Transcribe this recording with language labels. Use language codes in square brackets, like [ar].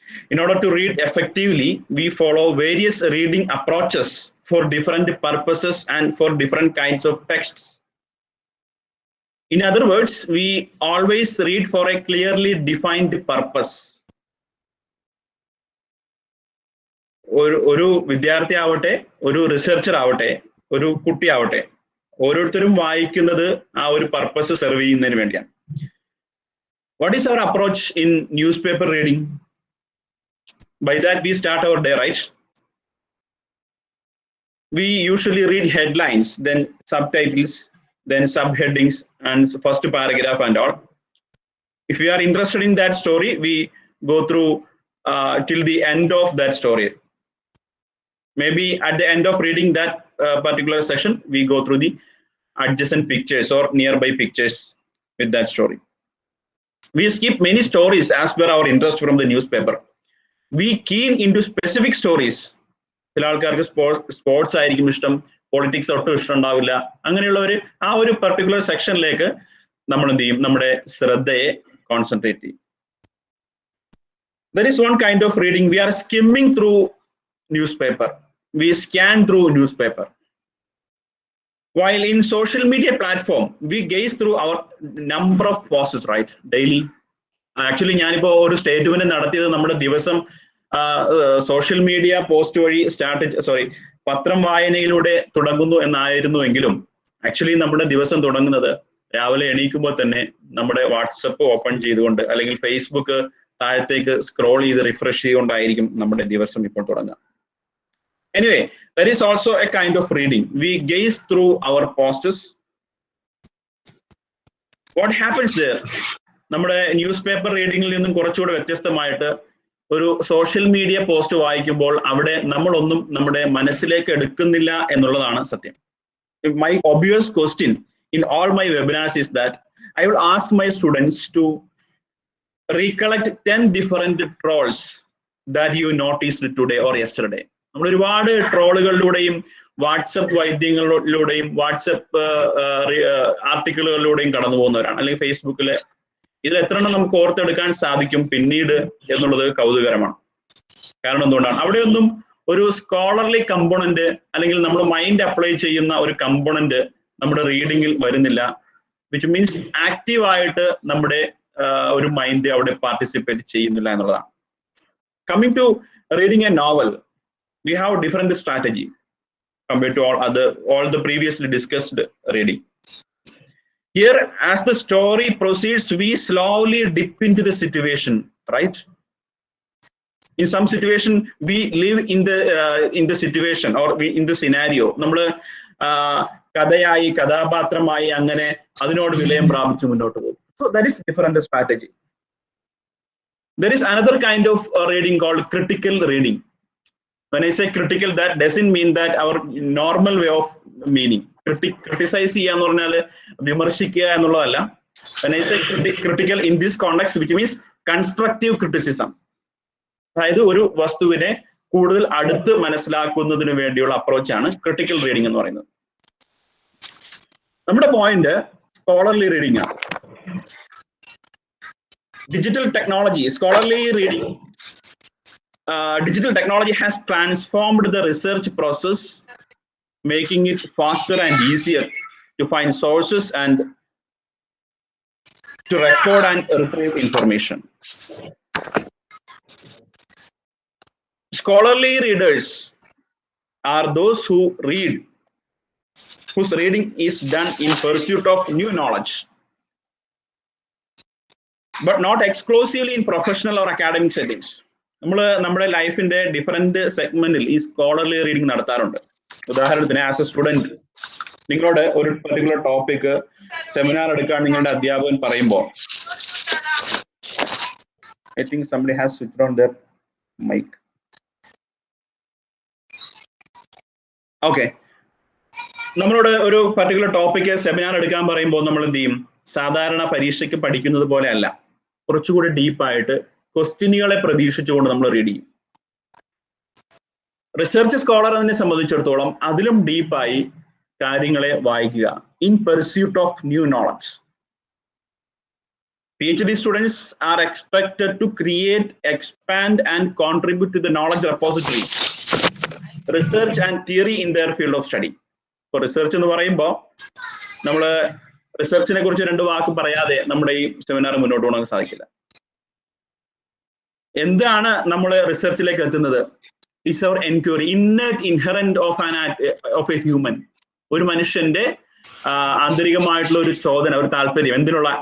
[en] In order to read effectively, we follow various reading approaches for different purposes and for different kinds of texts. In other words, we always read for a clearly defined purpose. [ml] ഒരു വിദ്യാർത്ഥി ആവട്ടെ, ഒരു researcher ആവട്ടെ, ഒരു കുട്ടി ആവട്ടെ, ഓരോരുത്തരും വായിക്കുന്നത് ആ ഒരു പർപ്പസ് സെർവ് ചെയ്യുന്നതിന് വേണ്ടിയാണ്. [en] What is our approach in newspaper reading? By that we start our day, right? We usually read headlines, then subtitles, then subheadings, and first paragraph and all. If we are interested in that story, we go through till the end of that story. Maybe at the end of reading that particular session, we go through the adjacent pictures or nearby pictures with that story. We skip many stories as per our interest from the newspaper. We keen into specific stories. [ml] ചില ആൾക്കാർക്ക് sports ആയിരിക്കും ഇഷ്ടം, politics ഒട്ടും ഇഷ്ടം ഉണ്ടാവില്ല. അങ്ങനെയുള്ളവർ ആ ഒരു പർട്ടിക്കുലർ സെക്ഷനിലേക്ക് നമ്മൾ എന്ത് ചെയ്യും, നമ്മുടെ ശ്രദ്ധയെ കോൺസെൻട്രേറ്റ് ചെയ്യും. [en] There is one kind of reading. We are skimming through newspaper. We scan through newspaper. While in social media platform, we gaze through our number of posts, right? Daily. [ml] Actually, ഞാനിപ്പോ ഒരു statement നടത്തിയത് നമ്മുടെ ദിവസം social media post വഴി പത്രം വായനയിലൂടെ തുടങ്ങുന്നു എന്നായിരുന്നുവെങ്കിലും actually നമ്മുടെ ദിവസം തുടങ്ങുന്നത് രാവിലെ എണീക്കുമ്പോൾ തന്നെ നമ്മുടെ വാട്സപ്പ് ഓപ്പൺ ചെയ്തുകൊണ്ട് അല്ലെങ്കിൽ ഫേസ്ബുക്ക് താഴത്തേക്ക് സ്ക്രോൾ ചെയ്ത് റിഫ്രഷ് ചെയ്തുകൊണ്ടായിരിക്കും നമ്മുടെ ദിവസം ഇപ്പോൾ തുടങ്ങുക. [en] Anyway, there is also a kind of reading. We gaze through our posts. What happens there? [ml] നമ്മുടെ ന്യൂസ് പേപ്പർ റീഡിങ്ങിൽ നിന്നും കുറച്ചുകൂടെ വ്യത്യസ്തമായിട്ട് ഒരു സോഷ്യൽ മീഡിയ പോസ്റ്റ് വായിക്കുമ്പോൾ അവിടെ നമ്മളൊന്നും നമ്മുടെ മനസ്സിലേക്ക് എടുക്കുന്നില്ല എന്നുള്ളതാണ് സത്യം. [en] My obvious question in all my webinars is that I would ask my students to recollect 10 different trolls that you noticed today or yesterday. [ml] നമ്മൾ ഒരുപാട് ട്രോളുകളിലൂടെയും വാട്സപ്പ് വൈദ്യങ്ങളിലൂടെയും വാട്സപ്പ് ആർട്ടിക്കിളുകളിലൂടെയും കടന്നു പോകുന്നവരാണ്, അല്ലെങ്കിൽ ഫേസ്ബുക്കിലെ. ഇതിൽ എത്ര എണ്ണം നമുക്ക് ഓർത്തെടുക്കാൻ സാധിക്കും പിന്നീട് എന്നുള്ളത് കൗതുകരമാണ്. കാരണം എന്തുകൊണ്ടാണ്? അവിടെയൊന്നും ഒരു സ്കോളർലി കമ്പോണന്റ് അല്ലെങ്കിൽ നമ്മൾ മൈൻഡ് അപ്ലൈ ചെയ്യുന്ന ഒരു കമ്പോണന്റ് നമ്മുടെ റീഡിങ്ങിൽ വരുന്നില്ല, [en] which means [ml] ആക്റ്റീവ് ആയിട്ട് നമ്മുടെ ഒരു മൈൻഡ് അവിടെ പാർട്ടിസിപ്പേറ്റ് ചെയ്യുന്നില്ല എന്നുള്ളതാണ്. [en] Coming to reading a novel, we have a different strategy compared to all the previously discussed reading. Here, as the story proceeds, we slowly dip into the situation, right? In some situation, we live in the situation or in the scenario. [ml] നമ്മള് കഥയായി കഥാപാത്രമായി അങ്ങനെ അതിനോട് വിലയം പ്രാപിച്ചു മുന്നോട്ട് പോകും. [en] So that is different strategy. There is another kind of reading called critical reading. When I say critical, that doesn't mean that our normal way of meaning. [ml] Criticize ചെയ്യുക എന്ന് പറഞ്ഞാൽ വിമർശിക്കുക എന്നുള്ളതല്ല. [en] When I say critical in this context, which means constructive criticism. [ml] അതായത് ഒരു വസ്തുവിനെ കൂടുതൽ അടുത്ത് മനസ്സിലാക്കുന്നതിന് വേണ്ടിയുള്ള അപ്രോച്ചാണ് ക്രിട്ടിക്കൽ റീഡിംഗ് എന്ന് പറയുന്നത്. നമ്മുടെ പോയിന്റ് സ്കോളർലി റീഡിംഗ് ആണ്. Digital technology, scholarly reading. [en] Digital technology has transformed the research process, making it faster and easier to find sources and to record and retrieve information. Scholarly readers are those who read, whose reading is done in pursuit of new knowledge, but not exclusively in professional or academic settings. [ml] നമ്മൾ നമ്മുടെ ലൈഫിന്റെ different സെഗ്മെന്റിൽ ഈ scholarly reading നടത്താറുണ്ട്. ഉദാഹരണത്തിന്, as A student നിങ്ങളോട് ഒരു particular topic seminar എടുക്കാൻ നിങ്ങളുടെ അധ്യാപകൻ പറയുമ്പോൾ, [en] I think somebody has switched on their mic. [ml] Okay, നമ്മളോട് ഒരു പെർട്ടിക്കുലർ ടോപ്പിക് സെമിനാർ എടുക്കാൻ പറയുമ്പോൾ നമ്മൾ എന്ത് ചെയ്യും? സാധാരണ പരീക്ഷയ്ക്ക് പഠിക്കുന്നത് പോലെ അല്ല, കുറച്ചുകൂടി ഡീപ്പായിട്ട് ക്വസ്റ്റ്യനുകളെ പ്രതീക്ഷിച്ചുകൊണ്ട് നമ്മൾ റീഡ് ചെയ്യും. റിസർച്ച് സ്കോളറിനെ സംബന്ധിച്ചിടത്തോളം അതിലും ഡീപ്പായി കാര്യങ്ങളെ വായിക്കുക. [en] In pursuit of new knowledge. PhD students are expected to create, expand and contribute to the knowledge repository, research and theory in their field of study. For research [ml] എന്ന് പറയുമ്പോൾ നമ്മൾ റിസർച്ചിനെ കുറിച്ച് 2 വാക്ക് പറയാതെ നമ്മുടെ ഈ സെമിനാർ മുന്നോട്ട് പോകാൻ സാധിക്കില്ല. എന്താണ് നമ്മൾ റിസർച്ചിലേക്ക് എത്തുന്നത്? [en] It's our enquiry, inherent of a human. [ml] ഒരു മനുഷ്യന്റെ ആന്തരികമായിട്ടുള്ള ഒരു ചോദന, ഒരു താല്പര്യം, എന്തിനുള്ള?